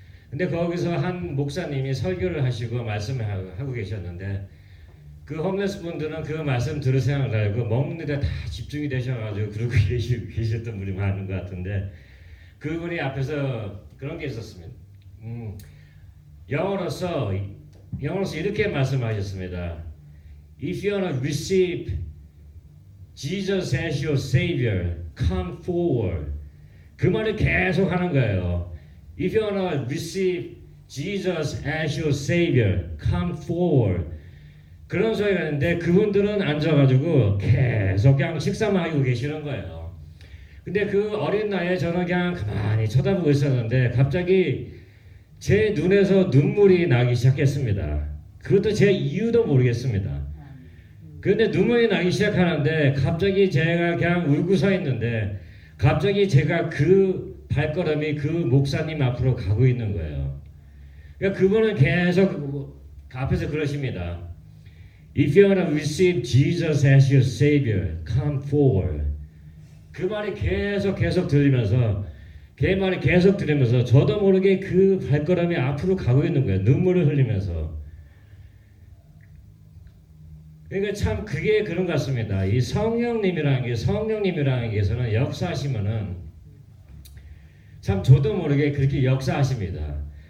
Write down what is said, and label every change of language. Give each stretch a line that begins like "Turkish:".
Korean: 근데 거기서 한 목사님이 설교를 하시고 말씀을 하고 계셨는데 그 홈레스 분들은 그 말씀 들을 생각을 알고 먹는 데 다 집중이 되셔가지고 그러고 계셨던 분이 많은 것 같은데 그분이 앞에서 그런 게 있었습니다. 영어로서 이렇게 말씀하셨습니다.
English: If you want to receive Jesus as your Savior, come forward.
Korean: 그 말을 계속 하는 거예요.
English: If you want to receive Jesus as your Savior, come forward.
Korean: 그런 소리가 있는데 그분들은 앉아가지고 계속 그냥 식사만 하고 계시는 거예요. 근데 그 어린 나이에 저는 그냥 가만히 쳐다보고 있었는데 갑자기 제 눈에서 눈물이 나기 시작했습니다. 그것도 제 이유도 모르겠습니다. 그런데 눈물이 나기 시작하는데 갑자기 제가 그냥 울고 서 있는데 갑자기 제가 그 발걸음이 그 목사님 앞으로 가고 있는 거예요. 그러니까 그분은 계속 앞에서 그러십니다.
English: If you want to receive Jesus as your Savior, come forward.
Korean: 그 말이 계속 들리면서 걔 말이 계속 들으면서 저도 모르게 그 발걸음이 앞으로 가고 있는 거예요. 눈물을 흘리면서. 그러니까 참 그게 그런 것 같습니다. 이 성령님이라는 게서는 역사하시면은 참 저도 모르게 그렇게 역사하십니다.